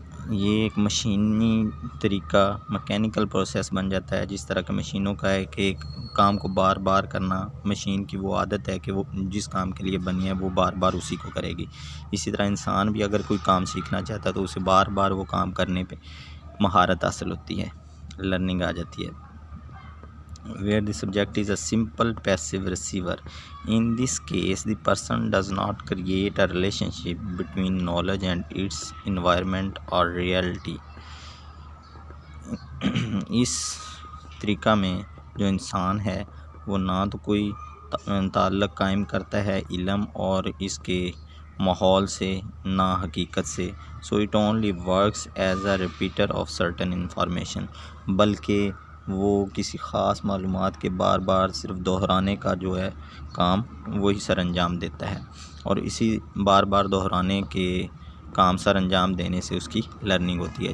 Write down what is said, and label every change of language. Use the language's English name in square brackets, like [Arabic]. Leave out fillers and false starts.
[Urdu] یہ ایک مشینی طریقہ، میکینیکل پروسیس بن جاتا ہے، جس طرح کہ مشینوں کا ہے کہ ایک کام کو بار بار کرنا مشین کی وہ عادت ہے کہ وہ جس کام کے لیے بنی ہے وہ بار بار اسی کو کرے گی۔ اسی طرح انسان بھی اگر کوئی کام سیکھنا چاہتا ہے تو اسے بار بار وہ کام کرنے پہ مہارت حاصل ہوتی ہے۔ لرننگ آ جاتی ہے. [English] Where the subject is a simple passive receiver. In this case, the person does not create a relationship between knowledge and its environment or reality. [Urdu] اس طریقہ میں جو انسان ہے وہ نہ تو کوئی تعلق قائم کرتا ہے علم اور اس کے ماحول سے، نہ حقیقت سے. [English] so it only works as a repeater of certain information, [Urdu] بلکہ وہ کسی خاص معلومات کے بار بار صرف دہرانے کا جو ہے کام وہی سر انجام دیتا ہے، اور اسی بار بار دہرانے کے کام سر انجام دینے سے اس کی لرننگ ہوتی ہے.